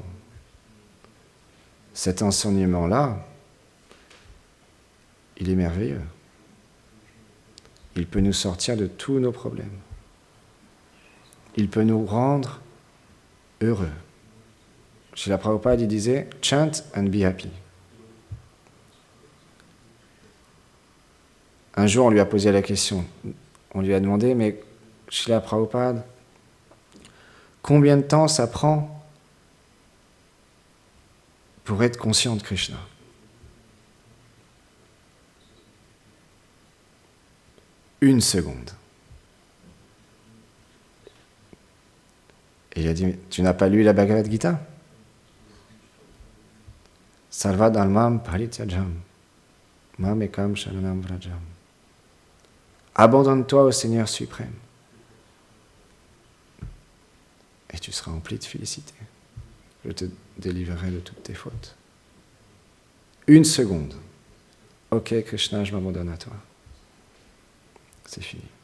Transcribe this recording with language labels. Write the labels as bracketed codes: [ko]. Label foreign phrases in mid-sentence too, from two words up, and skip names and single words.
[fr] Cet enseignement-là, il est merveilleux. Il peut nous sortir de tous nos problèmes. Il peut nous rendre heureux. Srila Prabhupada, il disait « [en] Chant and be happy ». [fr] Un jour, on lui a posé la question. On lui a demandé « Mais Srila Prabhupada, combien de temps ça prend pour être conscient de Krishna ?» Une seconde. Et il a dit, tu n'as pas lu la Bhagavad Gita? [sa] सर्व धर्मान् परित्यज्य, माम् एकं शरणं व्रज. [fr] Abandonne-toi au Seigneur suprême. Et tu seras empli de félicité. Je te délivrerai de toutes tes fautes. Une seconde. Ok, Krishna, je m'abandonne à toi. C'est fini.